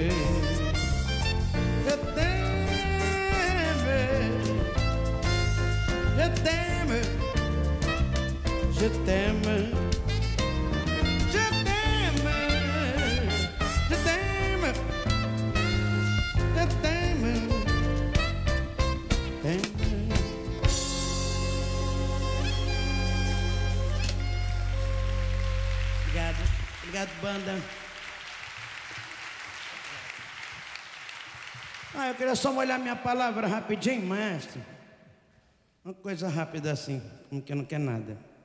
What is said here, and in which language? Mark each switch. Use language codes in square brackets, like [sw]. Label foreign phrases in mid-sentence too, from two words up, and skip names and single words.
[fr] Je t'aime, je t'aime, je t'aime, je t'aime, je t'aime, je t'aime. [pt] Obrigado, banda. Eu queria só molhar minha palavra rapidinho, mestre. Uma coisa rápida assim, como que não quer nada.